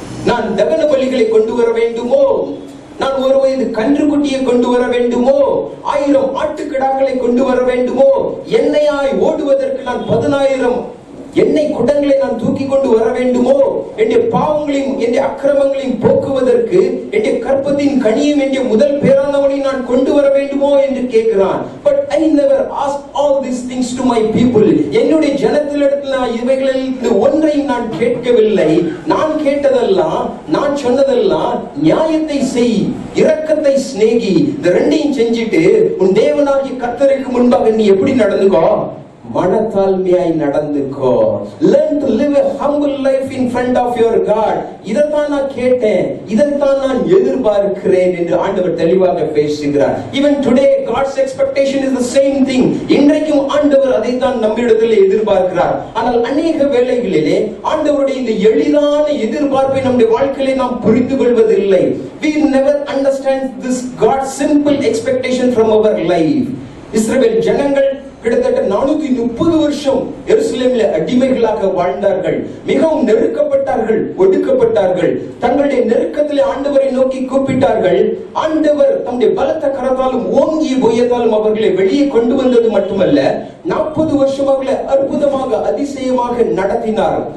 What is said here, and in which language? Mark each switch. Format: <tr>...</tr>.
<ta>நான் தகன பலிகளை கொண்டு வர வேண்டுமோ, நான் ஒரு வயது கன்றுக்குட்டியை கொண்டு வர வேண்டுமோ, 1000 ஆட்டுக்கிடாக்களை கொண்டு வர வேண்டுமோ, எண்ணெயாய் ஓடுவதற்கு நான் 10000 எண்ணெய் குடங்களை நான் தூக்கி கொண்டு வர வேண்டுமோ, என்னுடைய பாவங்களையும் என்னுடைய அக்கிரமங்களையும் போக்குவதற்கு என்னுடைய கற்பத்தின் கனியும் என்னுடைய முதல் பேரானவனை நான் கொண்டு வர வேண்டுமோ என்று கேட்கிறான்.</ta> <en>But I never asked all these things to my people.</en> <ta>என்னுடைய ஜனத்திலிடத்தில் நான் இவைகளில் ஒன்றையும் நான் கேட்கவில்லை. நான் கேட்டதெல்லாம், நான் சொன்னதெல்லாம், நியாயத்தை செய், இரக்கத்தை சிநேகி, இந்த ரெண்டையும் செஞ்சிட்டு உன் தேவனாகிய கர்த்தருக்கு முன்பாக நீ எப்படி நடந்துக்கோ, மனத்தாழ்மையாய் நடந்துக்கோ.</ta> <en>Learn to live a humble life in front of your God.</en> <ta>இதைத்தான் நான் கேட்டேன், இதைத்தான் நான் எதிர்பார்க்கிறேன் என்று ஆண்டவர் தெளிவாக பேசுகிறார்.</ta> <en>Even today God's expectation is the same thing.</en> <ta>இன்றைக்கும் ஆண்டவர் அதைத்தான் நம்மிடத்தில் எதிர்பார்க்கிறார். ஆனால் அநேக வேளைகளிலே ஆண்டவருடைய இந்த எளிதான எதிர்பார்ப்பை நம்முடைய வாழ்க்கையிலே நாம் புரிந்து கொள்வதில்லை.</ta> <en>We never understand this God's simple expectation from our life.</en> <ta>இஸ்ரவேல் ஜனங்கள் கிட்டத்தட்ட 430 வருஷம் எருசலேமிலே அடிமைகளாக வாழ்ந்தார்கள். மிகவும் நெருக்கப்பட்டார்கள், ஒடுக்கப்பட்டார்கள். தங்களுடைய நெருக்கத்திலே ஆண்டவரை நோக்கி கூப்பிட்டார்கள். ஆண்டவர் தம்முடைய பலத்த கரத்தாலும் ஓங்கிய புயத்தாலும் அவர்களை வெளியே கொண்டு வந்தது மட்டுமல்ல, 40 வருஷம் அவர்களை அற்புதமாக, அதிசயமாக நடத்தினார்.</ta>